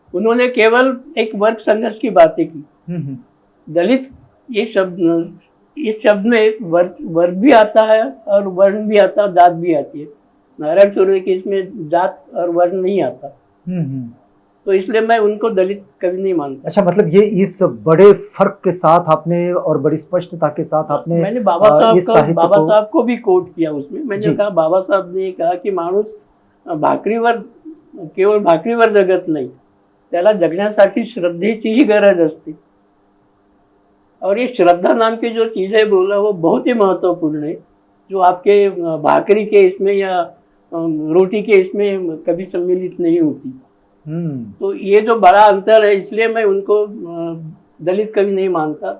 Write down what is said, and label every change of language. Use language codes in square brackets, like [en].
[hi] उन्होंने केवल एक वर्ग संघर्ष की बातें की। दलित ये शब्द, इस शब्द में वर्ग भी आता है और वर्ण भी आता है, जात भी आती है। नारायण सुर्वे के इसमें जात और वर्ण नहीं आता। तो इसलिए मैं उनको दलित कवि नहीं मानता। अच्छा, मतलब ये इस बड़े फर्क के साथ आपने और बड़ी स्पष्टता के साथ आपने मैंने बाबा साहब को भी कोट किया उसमें। मैंने कहा, बाबा साहब ने कहा कि [mr] माणूस भाकरीवर, केवळ भाकरीवर जगत नाही, त्याला जगण्यासाठी श्रद्धेची ही गरज असते। [hi] और ये श्रद्धा नाम की जो चीज है बोला, वो बहुत ही महत्वपूर्ण है, जो आपके भाकरी के इसमें या रोटी के इसमें कभी सम्मिलित नहीं होती। तो ये जो बड़ा अंतर है, इसलिए मैं उनको दलित कवि नहीं मानता।